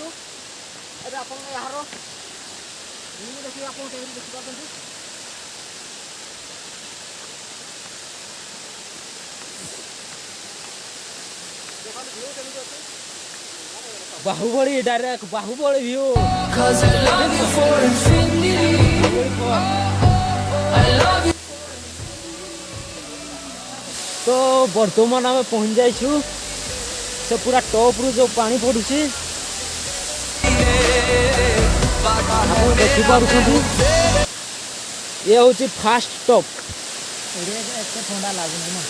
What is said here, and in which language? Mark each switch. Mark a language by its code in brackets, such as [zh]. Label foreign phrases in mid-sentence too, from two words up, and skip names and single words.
[or] ଏବେ ଆପଣ ଏହାର ଭିଉ ଦେଖିକି ଆପଣ କେମିତି ଦେଖିପାରୁଛନ୍ତି। ଦେଖନ୍ତୁ ଭିଉ କେମିତି ଅଛି। ବାହୁବଳି ଡାଇରେକ୍ଟ ବାହୁବଳି ଭିଉ। [en] Cause I love you for infinity. I love you. [or] ତ ବର୍ତ୍ତମାନ ଆମେ ପହଞ୍ଚି ଯାଇଛୁ ସେ ପୁରା ଟପ୍ରୁ ଯେଉଁ ପାଣି ପଡ଼ୁଛି ଆପଣ ଦେଖିପାରୁଛନ୍ତି। ଇଏ ହେଉଛି [en] first top. [or] ଏତେ ଥଣ୍ଡା ଲାଗୁନି ନା।